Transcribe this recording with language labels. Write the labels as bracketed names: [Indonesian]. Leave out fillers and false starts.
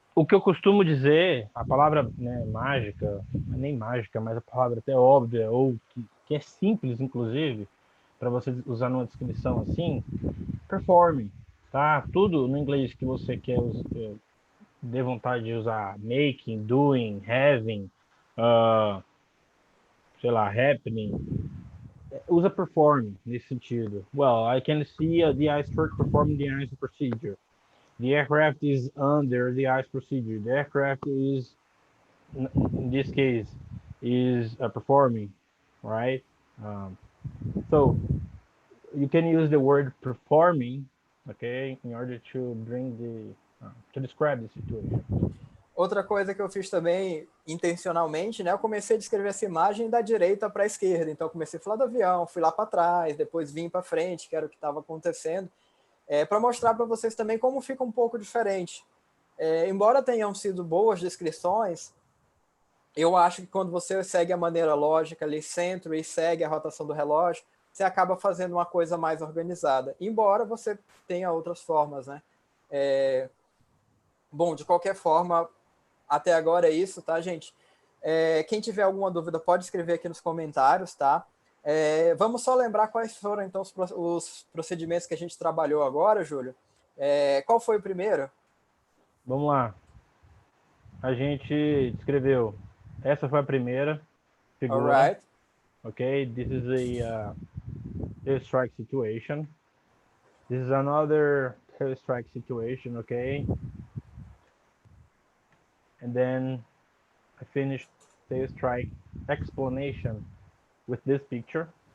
[Portuguese] O que eu costumo dizer, a palavra, né, mágica, nem mágica, mas a palavra até óbvia, ou que é simples, inclusive, para você usar numa descrição assim, performe, tá? Tudo no inglês que você quer dê vontade de usar, [English] making, doing, having, [Portuguese] sei lá, happening, usa perform nesse sentido. [English] Well, I can see the ice truck performing the ice procedure. The aircraft is under the ice procedure. The aircraft is, in this case, is performing, right? So you can use the word performing, okay, in order to bring to describe the situation. [Portuguese] Outra coisa que eu fiz também, intencionalmente, né? Eu comecei a descrever essa imagem da direita para a esquerda. Então, eu comecei a falar do avião, fui lá para trás, depois vim para frente, que era o que estava acontecendo, para mostrar para vocês também como fica um pouco diferente. Embora tenham sido boas descrições, eu acho que quando você segue a maneira lógica ali, centro, e segue a rotação do relógio, você acaba fazendo uma coisa mais organizada. Embora você tenha outras formas, né? Bom, de qualquer forma, até agora é isso, tá, gente? Quem tiver alguma dúvida pode escrever aqui nos comentários, tá? Vamos só lembrar quais foram, então, os procedimentos que a gente trabalhou agora, Júlio. Qual foi o primeiro? Vamos lá. A gente descreveu. Essa foi a primeira figura. [English] Alright. Okay, this is a tail-strike situation. This is another tail-strike situation, okay? And then I finished tail-strike explanation with this picture.